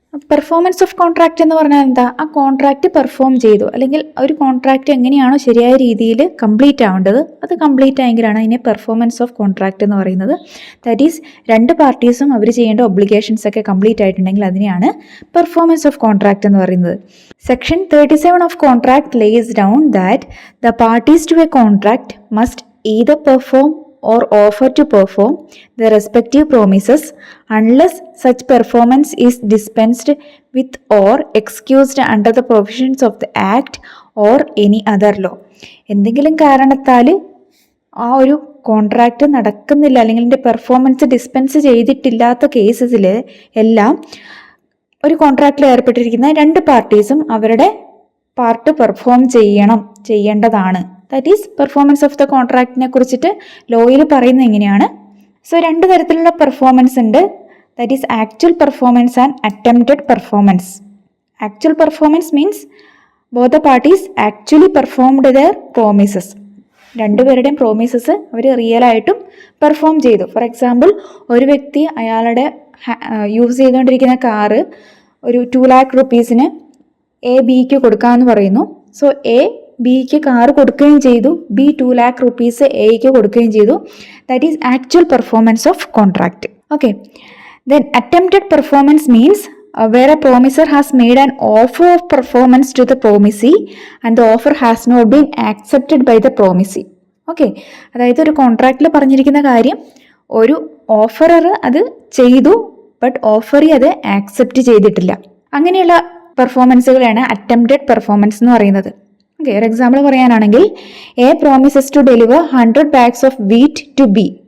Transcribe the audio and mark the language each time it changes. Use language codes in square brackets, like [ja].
[ml] Performance of contract എന്ന് പറഞ്ഞാൽ എന്താ? ആ കോൺട്രാക്റ്റ് പെർഫോം ചെയ്തു, അല്ലെങ്കിൽ ഒരു കോൺട്രാക്റ്റ് എങ്ങനെയാണോ ശരിയായ രീതിയിൽ കംപ്ലീറ്റ് ആവേണ്ടത് അത് കംപ്ലീറ്റ് ആയെങ്കിലാണ് അതിനെ പെർഫോമൻസ് ഓഫ് കോൺട്രാക്റ്റ് എന്ന് പറയുന്നത്. ദാറ്റ് ഈസ് രണ്ട് പാർട്ടീസും അവർ ചെയ്യേണ്ട ഒബ്ലിഗേഷൻസ് ഒക്കെ കംപ്ലീറ്റ് ആയിട്ടുണ്ടെങ്കിൽ അതിനെയാണ് പെർഫോമൻസ് ഓഫ് കോൺട്രാക്റ്റ് എന്ന് പറയുന്നത്. [en] Section 37 of contract lays down that the parties to a contract must either perform or offer to perform the respective promises unless such performance is dispensed with or excused under the provisions of the Act or any other law. [ml] എന്തെങ്കിലും കാരണത്താൽ ആ ഒരു contract നടക്കുന്നില്ല അല്ലെങ്കിൽ അതിൻ്റെ performance dispense ചെയ്തിട്ടില്ലാത്ത കേസസിൽ എല്ലാം ഒരു കോൺട്രാക്റ്റിൽ ഏർപ്പെട്ടിരിക്കുന്ന രണ്ട് പാർട്ടീസും അവരുടെ പാർട്ട് പെർഫോം ചെയ്യേണ്ടതാണ്. That is performance of the കോൺട്രാക്റ്റിനെ കുറിച്ചിട്ട് ലോയിൽ പറയുന്നത് എങ്ങനെയാണ്. സോ രണ്ട് തരത്തിലുള്ള പെർഫോമൻസ് ഉണ്ട്. [en] That is actual performance and attempted performance. Actual performance means both the parties actually performed their promises. [ml] രണ്ടുപേരുടെയും പ്രോമിസസ് അവർ റിയലായിട്ടും പെർഫോം ചെയ്തു. ഫോർ എക്സാമ്പിൾ, ഒരു വ്യക്തി അയാളുടെ യൂസ് ചെയ്തുകൊണ്ടിരിക്കുന്ന കാറ് ഒരു 2 lakh rupeesന് എ ബിക്ക് കൊടുക്കാമെന്ന് പറയുന്നു. സോ എ ബിക്ക് കാറ് കൊടുക്കുകയും ചെയ്തു, ബി 2 lakh rupees എക്ക് കൊടുക്കുകയും ചെയ്തു. [en] That is actual performance of contract. Okay, then attempted performance means where a promiser has made an offer of performance to the promisee and the offer has not been accepted by the promisee. [ml] Okay, അതായത് ഒരു കോൺട്രാക്റ്റിൽ പറഞ്ഞിരിക്കുന്ന കാര്യം ഒരു offerer അത് ചെയ്തു, but offeree അത് accept ചെയ്തിട്ടില്ല. അങ്ങനെയുള്ള പെർഫോമൻസുകളാണ് അറ്റംപ്റ്റഡ് പെർഫോമൻസ് എന്ന് പറയുന്നത്. [en] okay, [ml] ഒരു എക്സാമ്പിൾ പറയാനാണെങ്കിൽ, [en] A promises to deliver 100 bags of wheat to B.